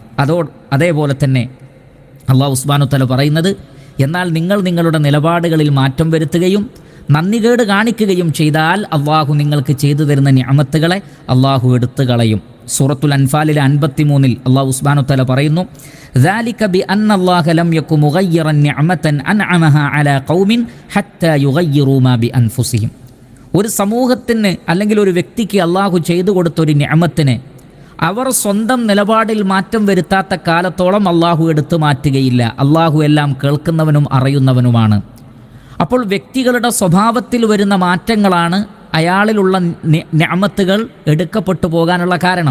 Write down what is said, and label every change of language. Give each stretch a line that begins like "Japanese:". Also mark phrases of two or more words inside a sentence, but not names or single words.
Malayalam: അതേപോലെ തന്നെ അള്ളാഹു
Arabic: سبحانه وتعالى
Malayalam: പറയുന്നത്, എന്നാൽ നിങ്ങൾ നിങ്ങളുടെ നിലപാടുകളിൽ മാറ്റം വരുത്തുകയും നന്ദികേട് കാണിക്കുകയും ചെയ്താൽ അള്ളാഹു നിങ്ങൾക്ക് ചെയ്തു തരുന്ന നിഅമത്തുകളെ അള്ളാഹു എടുത്തു കളയും. സൂറത്തുൽ അൻഫാലിലെ 53 അള്ളാഹു
Arabic: سبحانه وتعالى
Malayalam: പറയുന്നു,
Arabic: ذَلِكَ بِأَنَّ اللَّهَ لَمْ يَكُ مُغَيِّرًا نِعْمَةً أَنْعَمَهَا عَلَى قَوْمٍ حَتَّى يُغَيِّرُوا مَا بِأَنفُسِهِمْ.
Malayalam: ഒരു സമൂഹത്തിന് അല്ലെങ്കിൽ ഒരു വ്യക്തിക്ക് അള്ളാഹു ചെയ്തു കൊടുത്തൊരു നിഅമത്തിനെ അവർ സ്വന്തം നിലപാടിൽ മാറ്റം വരുത്താത്ത കാലത്തോളം അള്ളാഹു എടുത്തു മാറ്റുകയില്ല. അള്ളാഹു എല്ലാം കേൾക്കുന്നവനും അറിയുന്നവനുമാണ്. അപ്പോൾ വ്യക്തികളുടെ സ്വഭാവത്തിൽ വരുന്ന മാറ്റങ്ങളാണ് അയാളിലുള്ള നിഅമത്തുകൾ എടുക്കപ്പെട്ടു പോകാനുള്ള കാരണം.